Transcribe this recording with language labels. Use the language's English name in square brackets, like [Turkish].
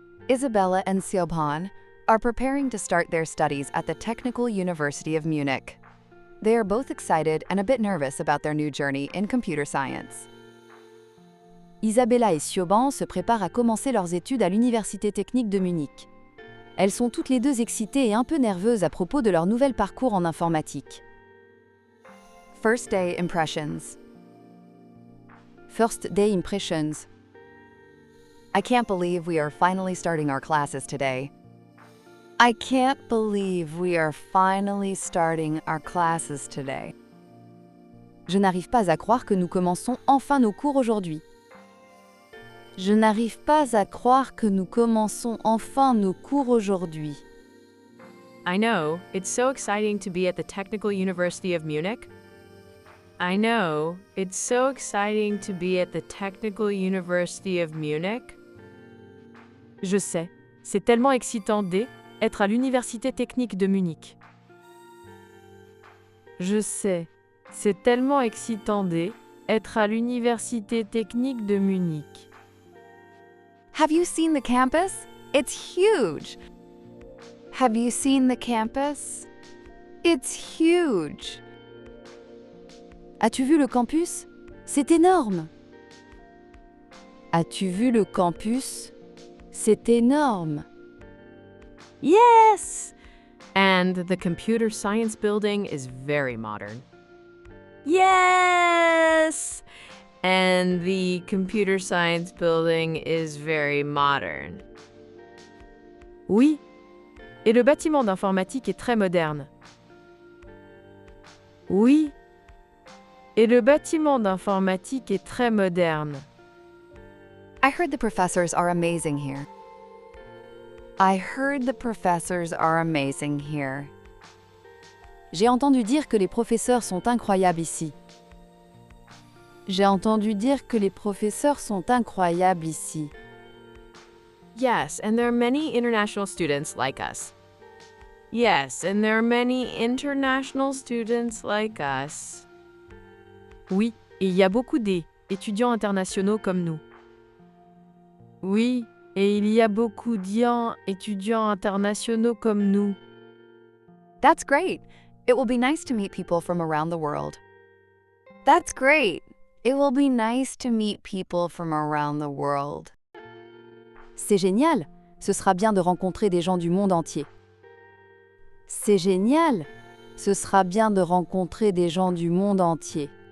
[English] Isabella and Siobhan are preparing to start their studies at the Technical University of Munich. They are both excited and a bit nervous about their new journey in computer science. [French] Isabella et Siobhan se préparent à commencer leurs études à l'Université technique de Munich. Elles sont toutes les deux excitées et un peu nerveuses à propos de leur nouvel parcours en informatique. [English] First day impressions. First day impressions. I can't believe we are finally starting our classes today. I can't believe we are finally starting our classes today. [French] Je n'arrive pas à croire que nous commençons enfin nos cours aujourd'hui. Je n'arrive pas à croire que nous commençons enfin nos cours aujourd'hui. [English] I know, it's so exciting to be at the Technical University of Munich. I know, it's so exciting to be at the Technical University of Munich. [French] Je sais, c'est tellement excitant d'être à l'Université technique de Munich. Je sais, c'est tellement excitant d'être à l'Université technique de Munich. [English] Have you seen the campus? It's huge. Have you seen the campus? It's huge. [French] As-tu vu le campus? C'est énorme. As-tu vu le campus? C'est énorme. [English] Yes! And the computer science building is very modern. Yes! And the computer science building is very modern. [French] Oui. Et le bâtiment d'informatique est très moderne. Oui. Et le bâtiment d'informatique est très moderne. [English] I heard the professors are amazing here. I heard the professors are amazing here. [French] J'ai entendu dire que les professeurs sont incroyables ici. J'ai entendu dire que les professeurs sont incroyables ici. [English] Yes, and there are many international students like us. Yes, and there are many international students like us. [French] Oui, et il y a beaucoup d'étudiants internationaux comme nous. Oui, et il y a beaucoup d'étudiants internationaux comme nous. [English] That's great. It will be nice to meet people from around the world. That's great. It will be nice to meet people from around the world. [French] C'est génial. Ce sera bien de rencontrer des gens du monde entier. C'est génial. Ce sera bien de rencontrer des gens du monde entier.